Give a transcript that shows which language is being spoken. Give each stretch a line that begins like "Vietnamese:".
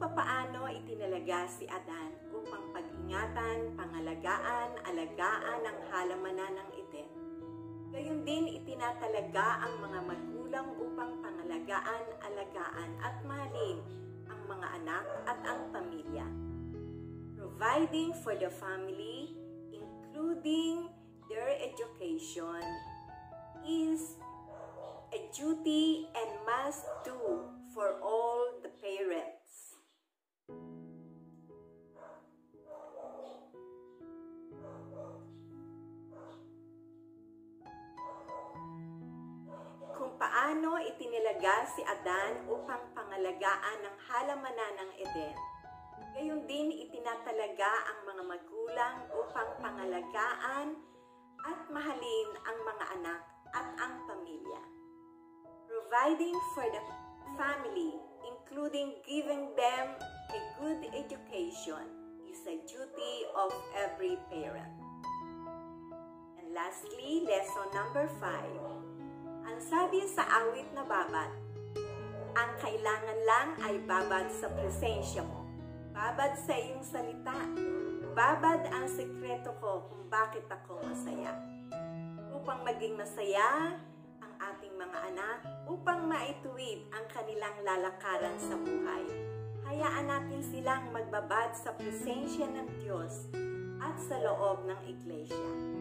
Filipino: papaano itinalaga si Adan upang pag-ingatan, pangalagaan, alagaan ang halamanan ng Eden. Gayon din itinatalaga ang mga magulang upang pangalagaan, alagaan at mahalin ang mga anak at ang pamilya.
English: Providing for the family, including their education, is a duty and must do for all the parents.
Filipino: Kung paano itinilaga si Adan upang pangalagaan ang halamanan ng Eden, gayon din itinatalaga ang mga magulang upang pangalagaan at mahalin ang mga anak at ang pamilya.
English: Providing for the family, including giving them a good education, is a duty of every parent. And lastly, lesson number 5.
Filipino: Ang sabi sa awit na babad, ang kailangan lang ay babad sa presensya mo, babad sa iyong salita, babad ang sekreto ko kung bakit ako masaya. Upang maging masaya ang ating mga anak, upang maituwid ang kanilang lalakaran sa buhay, hayaan natin silang magbabad sa presensya ng Diyos at sa loob ng iglesia.